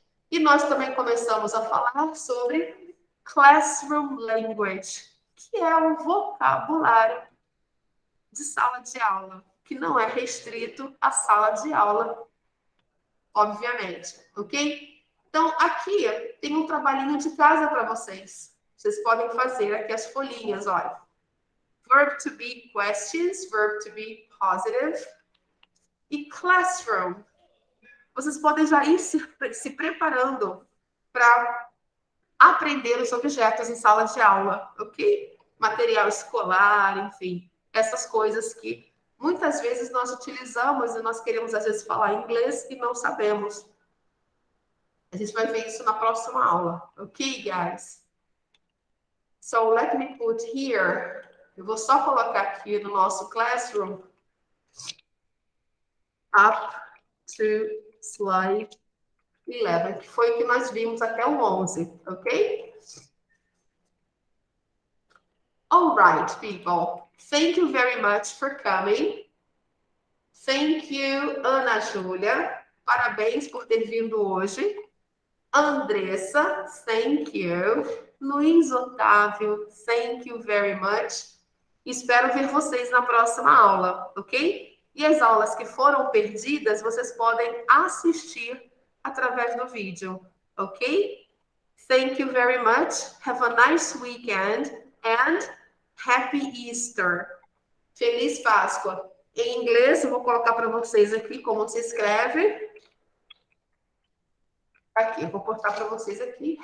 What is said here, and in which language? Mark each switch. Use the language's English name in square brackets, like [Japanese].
[Portuguese] E nós também começamos a falar sobre classroom language, que é o vocabulário de sala de aula, que não é restrito à sala de aula, obviamente, ok? Então, aqui tem um trabalhinho de casa para vocês. Vocês podem fazer aqui as folhinhas, olha. [English] Verb to be questions, verb to be positive. [Portuguese] E classroom. Vocês podem já ir se preparando para aprender os objetos em sala de aula, ok? Material escolar, enfim, essas coisas que muitas vezes nós utilizamos e nós queremos, às vezes, falar inglês e não sabemos. A gente vai ver isso na próxima aula, ok, [English] guys? So, let me put here. [Portuguese] Eu vou só colocar aqui no nosso classroom. [English] Up to slide 11, [Portuguese] que foi o que nós vimos até o 11, ok? [English] All right, people. Thank you very much for coming. Thank you, Ana Júlia. [Portuguese] Parabéns por ter vindo hoje. Andressa, [English] thank you. Luiz Otávio, thank you very much. [Portuguese] Espero ver vocês na próxima aula, ok? E as aulas que foram perdidas, vocês podem assistir através do vídeo, ok? [English] Thank you very much. Have a nice weekend and Happy Easter. [Portuguese] Feliz Páscoa. Em inglês, eu vou colocar para vocês aqui como se escreve. Aqui, eu vou postar para vocês aqui.